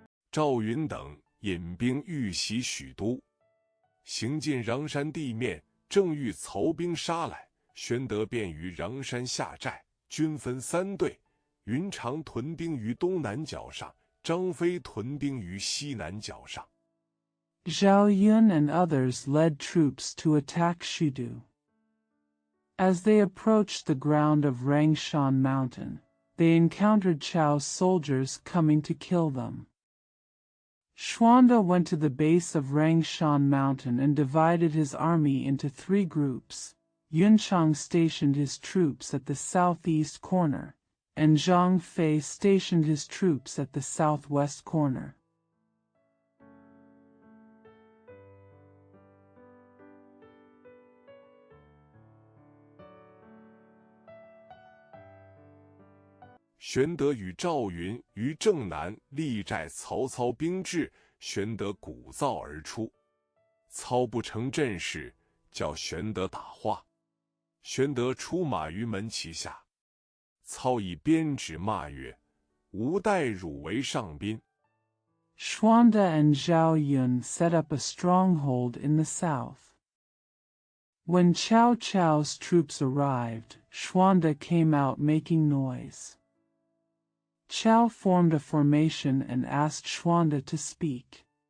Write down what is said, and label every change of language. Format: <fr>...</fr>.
<zh>赵云等引兵欲袭许都，行进穰山地面，正遇曹兵杀来，玄德便于穰山下寨，军分三队，云长屯兵于东南角上，张飞屯兵于西南角上。</zh> <en>Zhao Yun and others led troops to attack Shudu. As they approached the ground of Rangshan Mountain, they encountered Chao's soldiers coming to kill them. Xuanda went to the base of Rangshan Mountain and divided his army into 3 groups. Yunchang stationed his troops at the southeast corner, and Zhang Fei stationed his troops at the southwest corner.</en> <zh>玄德与赵云于正南力寨，曹操兵至，玄德鼓噪而出。操不成阵势，叫玄德打话。玄德出马于门旗下。操以鞭指骂曰：“吾待汝为上宾。”</zh> <en>Xuanda and Zhao Yun set up a stronghold in the south. When Cao Cao's troops arrived, Xuanda came out making noise. Cao formed a formation and asked Xuanda to speak.</en>